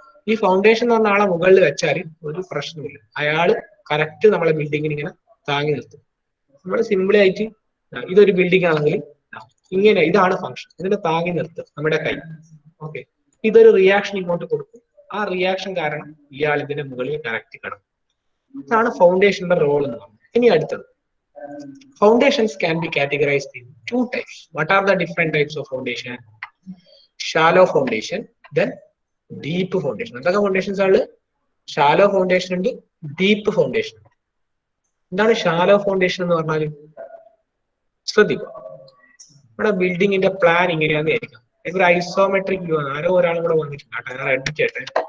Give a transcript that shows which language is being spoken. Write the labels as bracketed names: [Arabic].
[Malayalam] ഈ ഫൗണ്ടേഷൻ എന്ന് പറഞ്ഞ ആളെ മുകളിൽ വെച്ചാൽ ഒരു പ്രശ്നമില്ല, അയാൾ കറക്റ്റ് നമ്മളെ ബിൽഡിങ്ങിന് ഇങ്ങനെ താങ്ങി നിർത്തും. നമ്മൾ സിമ്പിളി ആയിട്ട് ഇതൊരു ബിൽഡിംഗ് ആണെങ്കിൽ ഇങ്ങനെ ഇതാണ് ഫംഗ്ഷൻ, ഇതിനെ താങ്ങി നിർത്തും നമ്മുടെ കൈ. ഓക്കെ, ഇതൊരു റിയാക്ഷൻ ഇങ്ങോട്ട് കൊടുക്കും, ആ റിയാക്ഷൻ കാരണം ഇയാൾ ഇതിന്റെ മുകളിൽ കറക്റ്റ് കിടക്കും. ഇതാണ് ഫൗണ്ടേഷന്റെ റോൾ എന്ന് പറയുന്നത്. ഇനി അടുത്തത്, [English] foundations can be categorized in two types. What are the different types of foundation? Shallow foundation, then deep foundation. [Malayalam] എന്തൊക്കെ foundations ആണ്? Shallow foundation ഉണ്ട്, deep foundation. എന്താണ് shallow foundation എന്ന് പറഞ്ഞാൽ? ശ്രദ്ധിക്കുക, നമ്മുടെ ബിൽഡിങ്ങിന്റെ പ്ലാൻ ഇങ്ങനെയാന്ന് ആയിരിക്കാം. ഒരു ഐസോമെട്രിക് വ്യൂ ആണ്. ആരോ ഒരാളും കൂടെ വന്നിട്ടുണ്ട്, ഞാൻ എഡിറ്റ് ചെയ്യട്ടെ.